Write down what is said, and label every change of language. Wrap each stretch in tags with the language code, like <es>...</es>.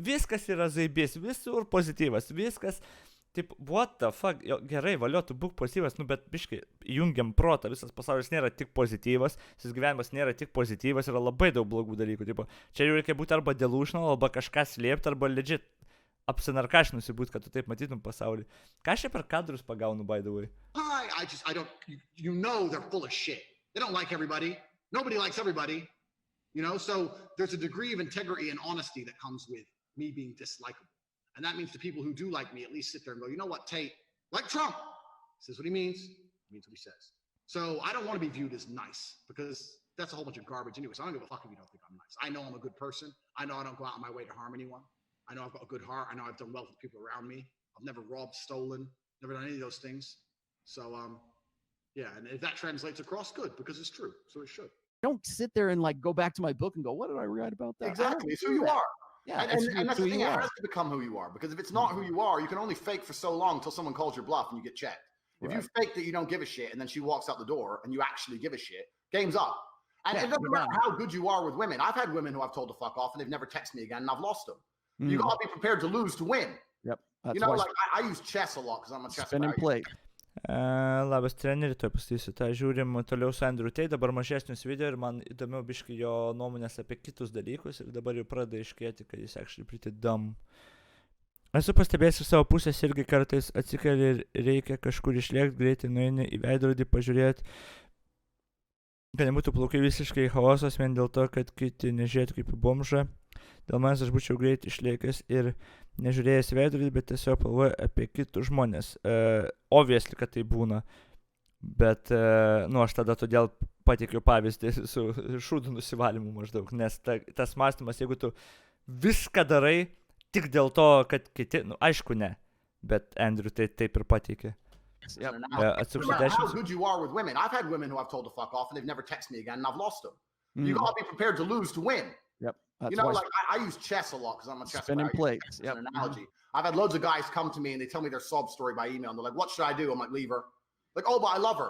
<lt>Viskas yra zaibės, visur pozityvas, viskas. Taip,</lt> <en>what the fuck,</en> <lt>gerai, valio, tu būk pozityvas, bet biškai, jungiam protą, visas pasaulis nėra tik pozityvas, visas gyvenimas nėra tik pozityvas, yra labai daug blogų dalykų, tipo, čia jau reikia būti arba delusional, arba kažką slėpti, arba legit apsinarkašinusi būti, kad tu taip matytum pasaulį. Ką aš čia per kadrus pagaunu,</lt> <en>by the way? I don't, you know they're full of shit. They don't like everybody. Nobody likes everybody. You know, so there's a degree of integrity and honesty that comes with me being dislikable. And that means the people who do like me at least sit there and go, you know what, Tate, like Trump, says what he means what he says. So I don't want to be viewed as nice because that's a whole bunch of garbage anyway. So I don't give a fuck if you don't think I'm nice. I know I'm a good person. I know I don't go out of my way to harm anyone. I know I've got a good heart. I know I've done well for the people around me. I've never robbed, stolen, never done any of those things. So, yeah, and if that translates across, good, because it's true. So it should. Don't sit there and like go back to my book and go, what did I write about that? Exactly. It's who you are. Yeah, and that's the thing. It has to become who you are, because if it's not who you are, you can only fake for so long until someone calls your bluff and you get checked. If you fake that you don't give a shit and then she walks out the door and you actually give a shit, game's up. And it doesn't matter how good you are with women. I've had women who I've told to fuck off and they've never texted me again and I've lost them. You gotta be prepared to lose to win. Yep. That's you know, like I use chess a lot because I'm a chess spinning player. plate.</en> <lt>Labas treneri, tuoj pasakysiu. Tai žiūrim toliau su Andrew Tate, dabar mažesnius video ir man įdomiau biškai jo nuomonės apie kitus dalykus ir dabar jau pradeda iškėti, kad jis</lt> <en>actually pretty dumb.</en> <lt>Esu pastebėjęs iš savo pusės irgi kartais atsikeli ir reikia kažkur išlėkti, greitai nueini į veidrodį pažiūrėti, kad nebūtų plaukai visiškai chaosas vien dėl to, kad kiti nežiūrėtų kaip į bomžą. Dėl manęs aš būčiau greit išlėkęs ir nežiūrėjęs veidrodį, bet tiesiog galvoju apie kitus žmonės. Obviously, kad tai būna, bet, aš tada todėl pateikiau pavyzdį su šūdų nusivalymu maždaug, nes tas mąstymas, jeigu tu viską darai tik dėl to, kad kiti, aišku ne, bet Andrew tai taip ir pateikė. Atsuksiu 10.</lt> <en>How good you are with women. I've had women who I've told to fuck off and they've never texted me again and I've lost them. You gotta be prepared to lose to win. Yep. You know, like I use chess a lot because I'm a chess spinning player. plates. Yep. An analogy. I've had loads of guys come to me and they tell me their sob story by email and they're like, what should I do? I'm like, leave her. Like, oh, but I love her.</en>